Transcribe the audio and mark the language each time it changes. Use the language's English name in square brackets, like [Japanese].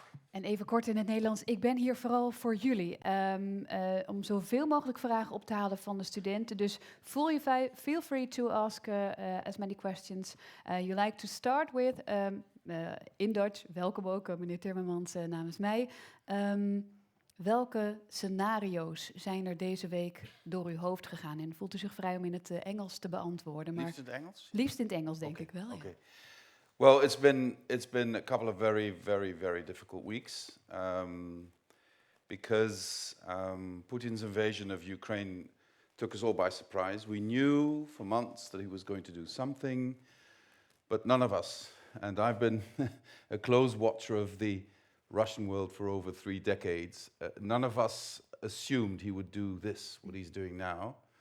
[Dutch] En even kort in het Nederlands. Ik ben hier vooral voor jullie. Om zoveel mogelijk vragen op te halen van de studenten. [English] Dus feel free to ask as many questions you like to start with. In Dutch, [Dutch] welkom ook meneer Timmermans namens mij. Welke scenario's zijn er deze week door uw hoofd gegaan? En voelt u zich vrij om in het Engels te beantwoorden? Maar Liefst in het Engels? Liefst in het Engels, denk ik wel. [English] Okay. Well, it's been a couple of very, very, very difficult weeks because Putin's invasion of Ukraine took us all by surprise. We knew for months that he was going to do something, but none of us, and I've been a close watcher of the Russian world for over 3 decades, none of us assumed he would do this, what he's doing now.